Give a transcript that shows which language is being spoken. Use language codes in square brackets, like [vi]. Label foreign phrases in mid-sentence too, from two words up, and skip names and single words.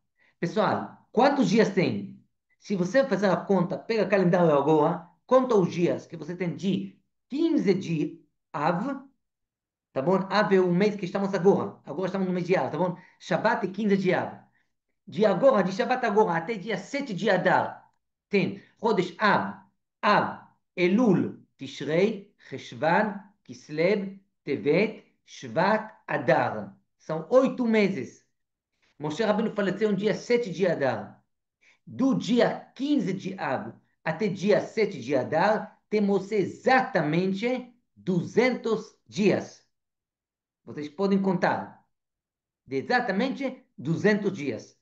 [pt] Pessoal, quantos dias tem? Se você fazer a conta, pega o calendário agora, conta os dias que você tem de 15 de Av, tá bom? Av é o mês que estamos agora. Agora estamos no mês de Av, tá bom? Shabbat é 15 de Av. De agora, de Shabbat agora até dia 7 de Adar, tem Rodesh Av, Av, Elul, Tishrei, Cheshvan, Kislev, Tevet, Shvat, Adar. São 8 meses. Moshe Rabbeinu faleceu no dia 7 de Adar. Do dia 15 de Av até dia 7 de Adar, temos exatamente 200 dias. Vocês podem contar. De exatamente 200 dias.